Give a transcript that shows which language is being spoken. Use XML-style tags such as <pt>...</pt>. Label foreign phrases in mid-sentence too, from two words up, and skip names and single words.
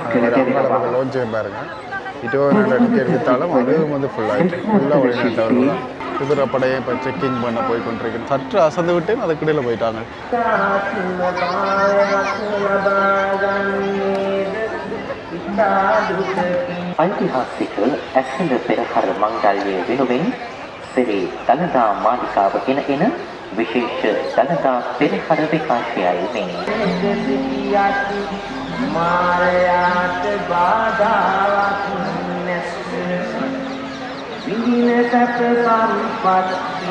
<ta>அது மாதிரி அவங்களால லோன்ச்சையும் பாருங்கள் 20,000 டிக்கெட் எடுத்தாலும் அதுவும் வந்து ஃபுல் ஆகிட்டு ஃபுல்லாக வெளிநாட்டவர்கள் தான். குதிரைப்படையை இப்போ செக்கிங் பண்ண போய் கொண்டிருக்கேன். சற்று அசந்து விட்டு அதுக்கிடையில் போயிட்டாங்க.</ta> <si>ஐதிஹாசிක ඇසළ පෙරහර මංගල්‍යය වෙනුවෙන් සිරි දළදා මාලිකාව ගෙන එන විශේෂ දළදා පෙරහර විකාශයයි මේ. මාරයාට බාධාවක් නැස විඳින සැප සම්පත්ති</si>